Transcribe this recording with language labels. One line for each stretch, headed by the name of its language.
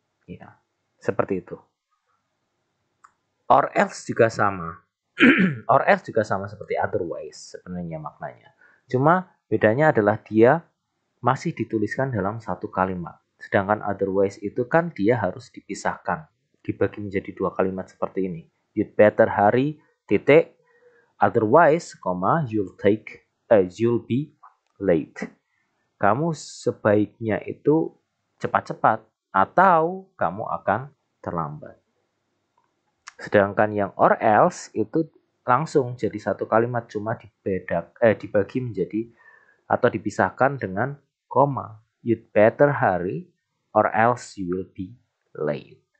Indonesian: Ya, seperti itu. Or else juga sama. Or else juga sama seperti otherwise sebenarnya maknanya. Cuma bedanya adalah dia masih dituliskan dalam satu kalimat. Sedangkan otherwise itu kan dia harus dipisahkan, dibagi menjadi dua kalimat seperti ini.
English: You'd better hurry, titik, otherwise, you'll be late.
Indonesian: Kamu sebaiknya itu cepat-cepat atau kamu akan terlambat. Sedangkan yang or else itu langsung jadi satu kalimat, cuma dibagi menjadi atau dipisahkan dengan koma.
English: You'd better hurry or else you will be late.